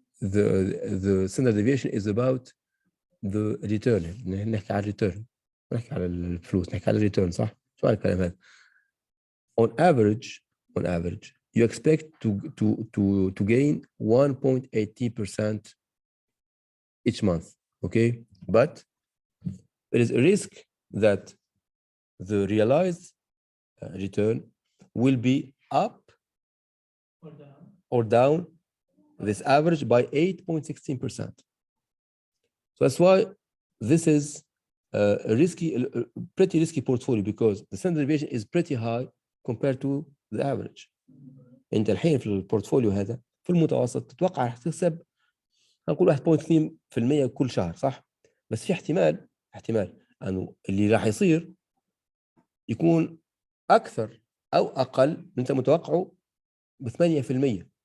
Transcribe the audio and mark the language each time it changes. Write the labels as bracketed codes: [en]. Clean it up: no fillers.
[en] the standard deviation is about the return. [ar] نحكي على الريتيرن، نحكي على الفلوس، نحكي على الريتيرن، صح؟ شو الكلام هذا؟ [en] on average you expect to gain 1.80% each month, okay? But there is a risk that the realized return will be up or down this average by 8.16%. So that's why this is a pretty risky portfolio, because the standard deviation is pretty high compared to the average. [ar] انت الحين في البورتفوليو هذا في المتوسط تتوقع راح تكسب هنقول 1.2% كل شهر، صح؟ بس في احتمال انه اللي راح يصير يكون اكثر او اقل من انت متوقعه ب 8%.